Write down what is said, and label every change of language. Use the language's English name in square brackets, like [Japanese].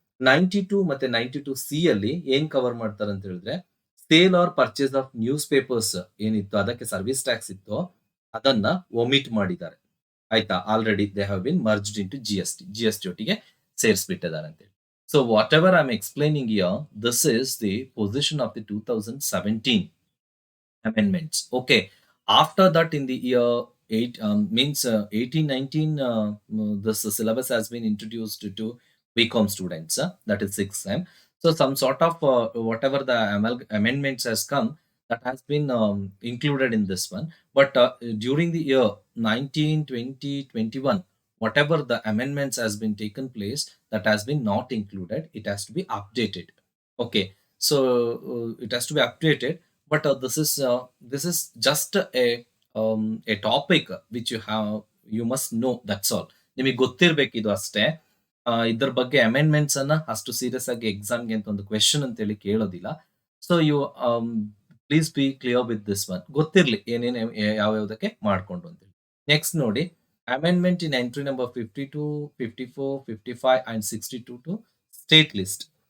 [Kannada] 92 ಮತ್ತೆ 92C ಅಲ್ಲಿ ಏನ್ ಕವರ್ ಮಾಡ್ತಾರೆ ಅಂತ ಹೇಳಿದ್ರೆ, [English] sale or purchase of newspapers [Kannada] ಏನಿತ್ತು ಅದಕ್ಕೆ ಸರ್ವಿಸ್ ಟ್ಯಾಕ್ಸ್ ಇತ್ತು, ಅದನ್ನ ಒಮಿಟ್ ಮಾಡಿದ್ದಾರೆ. ಆಯ್ತಾ, [English] already they have been merged into GST [Kannada] ಒಟ್ಟಿಗೆ ಸೇರಿಸ್ಬಿಟ್ಟಿದ್ದಾರೆ ಅಂತ ಹೇಳಿ. [English] So whatever I am explaining here, this is the position of the 2017 amendments. Okay. After that, in the year 1819, this syllabus has been introduced to BCom students. That is sixth sem. So some sort of whatever the amendments has come, that has been included in this one. But during the year 19, 20, 21, whatever the amendments has been taken place, that has been not included. It has to be updated. Okay. So it has to be updated, but this is just a topic which you must know, that's all. [Kannada] ನಿಮಗೆ ಗೊತ್ತಿರಬೇಕಿದು ಅಷ್ಟೇ. ಇದ್ರ ಬಗ್ಗೆ amendments ಅನ್ನ ಅಷ್ಟು serious ಆಗಿ ಎಕ್ಸಾಮ್ಗೆ ಅಂತ ಒಂದು ಕ್ವೆಶ್ಚನ್ ಅಂತ ಹೇಳಿ ಕೇಳೋದಿಲ್ಲ. [English] So you please be clear with this one. [Kannada] ಗೊತ್ತಿರ್ಲಿ ಏನೇನು ಯಾವ್ಯಾವುದಕ್ಕೆ ಮಾಡ್ಕೊಂಡು ಅಂತೇಳಿ. [English] next [Kannada] ನೋಡಿ, [English] Amendment in entry number 52, 54, 55 and 62 to state list.